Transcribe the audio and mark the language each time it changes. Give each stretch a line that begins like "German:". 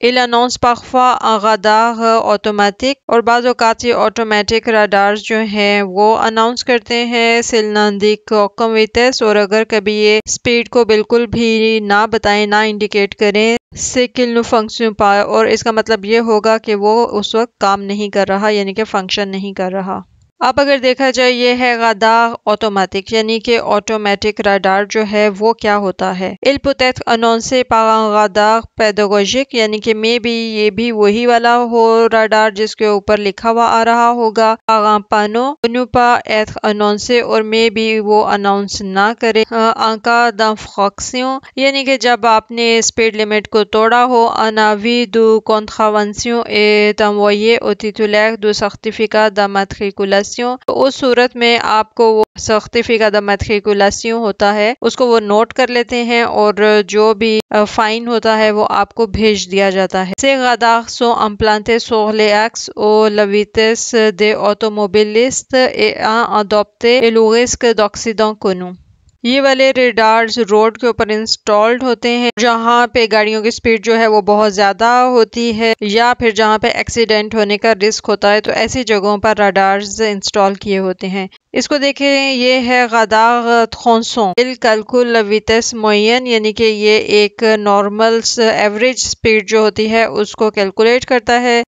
French: Il annonce parfois un radar automatique،
Urdu: اور بعض اوقات یہ آٹومیٹک راڈارز جو ہیں وہ اناؤنس کرتے ہیں
French: s'il n'indique aucune vitesse،
Urdu: اور اگر کبھی یہ سپیڈ کو بالکل بھی نہ بتائیں، نہ انڈیکیٹ کریں،
French: c'est qu'il ne fonctionne pas،
Urdu: اور اس کا مطلب یہ ہوگا کہ وہ اس وقت کام نہیں کر رہا، یعنی کہ فنکشن نہیں کر رہا. اب اگر دیکھا جائے یہ ہے غداغ آٹومیٹک، یعنی کہ آٹومیٹک راڈار جو ہے وہ کیا ہوتا ہے.
French: Il peut être annoncé par un radar pédagogique،
Urdu: یعنی کہ یہ بھی وہی والا ہو راڈار جس کے اوپر لکھا ہوا آ رہا ہوگا.
French: par un panneau ne pas être annoncé،
Urdu: اور وہ اناؤنس نہ کرے.
French: en cas d'infraction،
Urdu: یعنی کہ جب آپ نے اسپیڈ لمٹ کو توڑا ہو.
French: un avis de contravention est envoyé au titulaire du certificat d'immatriculation،
Urdu: اس صورت میں آپ کو وہ سرٹیفکیٹ d'immatriculation ہوتا ہے اس کو وہ نوٹ کر لیتے ہیں، اور جو بھی فائن ہوتا ہے وہ آپ کو بھیج دیا جاتا ہے.
French: Ces radars sont implantés sur les axes où la vitesse des automobilistes est adoptée et le risque d'accident connu.
Urdu: یہ والے ریڈارز روڈ کے اوپر انسٹالڈ ہوتے ہیں جہاں پہ گاڑیوں کی سپیڈ جو ہے وہ بہت زیادہ ہوتی ہے، یا پھر جہاں پہ ایکسیڈنٹ ہونے کا رسک ہوتا ہے، تو ایسی جگہوں پر ریڈارز انسٹال کیے ہوتے ہیں. اس کو دیکھیں، یہ ہے غداغ تھونسون.
French: il calcule la vitesse moyenne،
Urdu: یعنی کہ یہ ایک نارمل ایوریج سپیڈ جو ہوتی ہے اس کو کیلکولیٹ کرتا ہے.